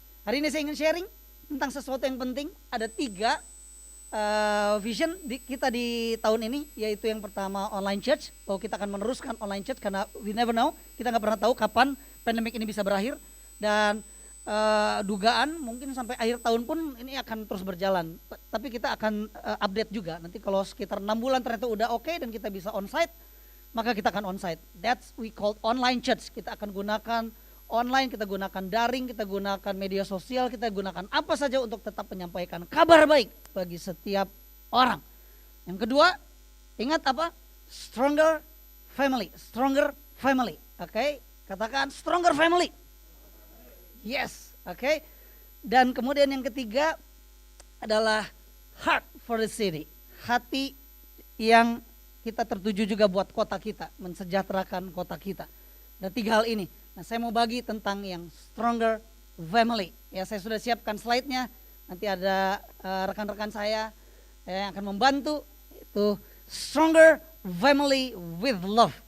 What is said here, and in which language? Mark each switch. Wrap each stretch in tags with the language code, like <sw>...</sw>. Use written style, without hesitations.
<id>Hari ini saya ingin sharing tentang sesuatu yang penting. Ada 3 vision kita di tahun ini, yaitu yang pertama online church, bahwa kita akan meneruskan online church karena</id> <en>we never know,</en> <id>kita nggak pernah tahu kapan pandemik ini bisa berakhir, dan dugaan mungkin sampai akhir tahun pun ini akan terus berjalan. Tapi kita akan update juga. Nanti kalau sekitar 6 bulan ternyata udah oke dan kita bisa onsite, maka kita akan onsite.</id> <en>That's we call online church.</en> <id>Kita akan gunakan online, kita gunakan daring, kita gunakan media sosial, kita gunakan apa saja untuk tetap menyampaikan kabar baik bagi setiap orang. Yang kedua, ingat apa?</id> <en>Stronger family, stronger family.</en> <id>Oke, katakan</id> <en>stronger family. Yes, oke.</en> <id>Dan kemudian yang ketiga adalah</id> <en>heart for the city.</en> <id>Hati yang kita tertuju juga buat kota kita, mensejahterakan kota kita. Ada 3 hal ini. Nah, saya mau bagi tentang yang stronger family. Ya, saya sudah siapkan slide-nya. Nanti ada rekan-rekan saya yang akan membantu.</id> <en>Itu stronger family with love.</en>